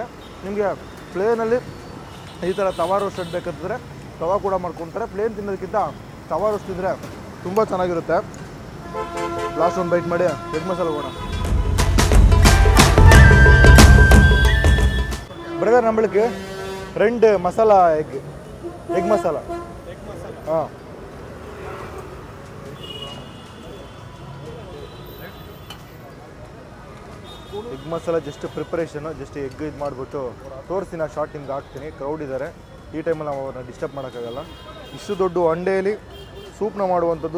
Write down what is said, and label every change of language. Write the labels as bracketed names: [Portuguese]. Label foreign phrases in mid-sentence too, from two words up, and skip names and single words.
[Kannada] ನಿಮಗೆ ಪ್ಲೇನಲ್ಲಿ ಈ ಥರ ತವಾ ರೋಸ್ಟ್ ಬೇಕಂತಂದರೆ ತವಾ ಕೂಡ ಮಾಡ್ಕೊತಾರೆ. ಪ್ಲೇನ್ ತಿನ್ನೋದಕ್ಕಿಂತ ತವಾ ರೋಸ್ಟ್ ತಿಂದರೆ ತುಂಬ ಚೆನ್ನಾಗಿರುತ್ತೆ. ಲಾಸ್ಟ್ ಒಂದು ಬೈಟ್ ಮಾಡಿ ಎಗ್ ಮಸಾಲ ಹೋಗೋಣ. ಬ್ರದರ್ [Tamil] நம்மளுக்கு 2 மசாலா எக் மசாலா. [Kannada] ಎಗ್ ಮಸಾಲ [English] just preparation, just egg [Kannada] ಇದು ಮಾಡಿಬಿಟ್ಟು ತೋರಿಸ್ತೀನಿ. ಆ ಶಾರ್ಟ್ ನಿಮ್ಗೆ ಹಾಕ್ತೀನಿ. ಕ್ರೌಡ್ ಇದ್ದಾರೆ, ಈ ಟೈಮಲ್ಲಿ ನಾವು ಅವ್ರನ್ನ ಡಿಸ್ಟರ್ಬ್ ಮಾಡೋಕ್ಕಾಗಲ್ಲ. ಇಷ್ಟು ದೊಡ್ಡ ಅಂಡೇಲಿ ಸೂಪ್ನ ಮಾಡುವಂಥದ್ದು.